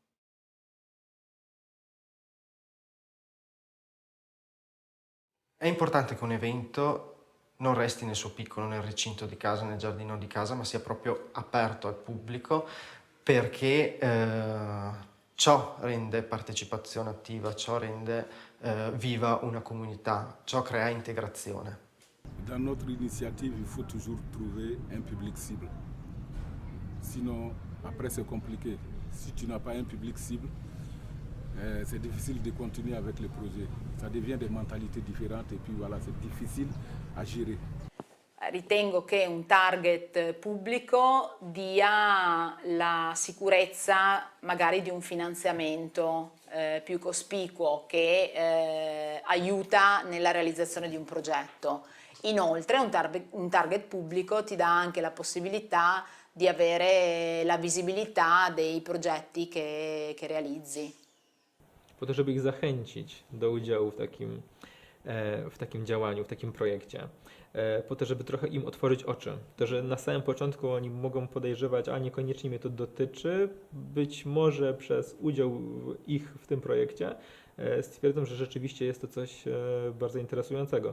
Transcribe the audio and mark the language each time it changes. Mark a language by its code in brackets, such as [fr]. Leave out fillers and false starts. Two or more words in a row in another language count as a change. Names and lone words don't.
[it] È importante che un evento non resti nel suo piccolo, nel recinto di casa, nel giardino di casa, ma sia proprio aperto al pubblico perché ciò rende partecipazione attiva, ciò rende viva una comunità, ciò crea integrazione. [fr] Dans notre initiative, il faut toujours trouver un public cible. Sinon, après c'est compliqué. Si tu n'as pas un public cible, c'est difficile de continuer avec le projet. Ça devient des mentalités différentes et puis voilà, c'est difficile à gérer. [it] Ritengo che un target pubblico dia la sicurezza magari di un finanziamento più cospicuo che aiuta nella realizzazione di un progetto. Inoltre un target pubblico ti dà anche la possibilità di avere la visibilità dei progetti che realizzi. [pl] Po to, żeby ich zachęcić do udziału w takim działaniu, w takim projekcie. Po to, żeby trochę im otworzyć oczy. To, że na samym początku oni mogą podejrzewać, a niekoniecznie mnie to dotyczy, być może przez udział ich w tym projekcie stwierdzą, że rzeczywiście jest to coś bardzo interesującego.